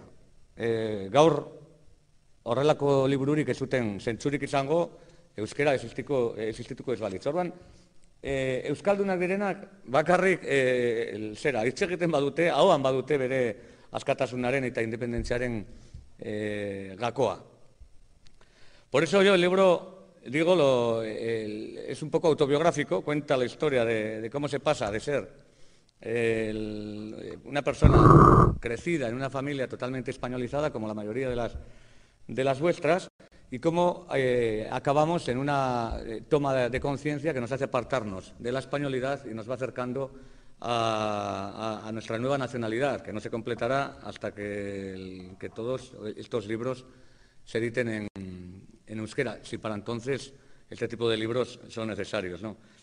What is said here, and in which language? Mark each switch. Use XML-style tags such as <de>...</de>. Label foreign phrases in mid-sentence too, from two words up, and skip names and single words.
<eu>Gaur horrelako libururik ez zuten zentzurik izango, euskera existituko ez balitz. Orduan, euskaldunak direnak bakarrik hitz egiten badute, ahoan badute bere askatasunaren eta independentziaren gakoa.</eu> <es>Por eso yo el libro, es un poco autobiográfico, cuenta la historia de cómo se pasa de ser una persona crecida en una familia totalmente españolizada, como la mayoría de las vuestras, y cómo acabamos en una toma de conciencia que nos hace apartarnos de la españolidad y nos va acercando a nuestra nueva nacionalidad, que no se completará hasta que todos estos libros se editen en euskera, si para entonces este tipo de libros son necesarios, ¿no?</es>